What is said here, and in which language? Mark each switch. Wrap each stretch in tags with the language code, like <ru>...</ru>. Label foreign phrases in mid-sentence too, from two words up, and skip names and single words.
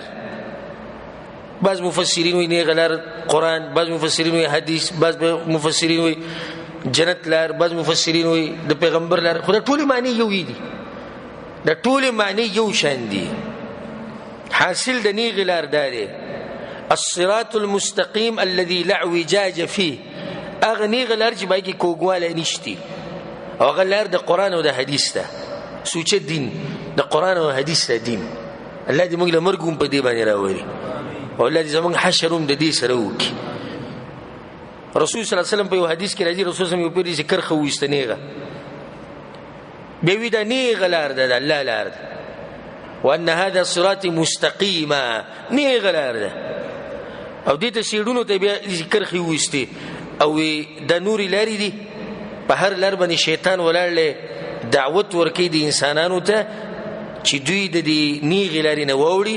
<ps>بعض مفسرین وی نیغه لار قرآن، بعض مفسرین وی حدیث، بعض مفسرین وی جنت لار، بعض مفسرین وی د پیغمبر لار. خو دا ټولې معنی یو دي، دا ټولې معنی یو شان دي. حاصل د نیغه لار دا دی</ps> <ar>الصراط المستقیم الذي لا اعوجاج فيه.</ar> <ps>هغه نیغه لار چې باید کې کوږوالی نشتی، او هغه لار د قرآن او د حدیث ده، سوچه دین د قرآن او حدیث ده دین. الله دې موږ له مرګ هم په دې باندې راولي، او الله دې زموږ حشر هم د دې سره وکړي. رسول</ps> <ar>صلی الله علیه وسلم</ar> <ps>په یو حدیث کې راځي، رسول</ps> <ar>صلی الله علیه وسلم</ar> <ps>یو پیر دې کرخه وویسته نیغه، بیا وی دا نیغه لار ده، د الله لار ده.</ps> <ar>وان هذا صراطي مستقیما،</ar> <ps>نیغه لار ده. او دې ته سیډونو ته بیا کرخې وویستې او د نورې لارې دي، په هر لار باندې شیطان ولاړ دعوت ورکوي د انسانانو ته چې دوی د دې نیغې لارې نه واوړي.</ps>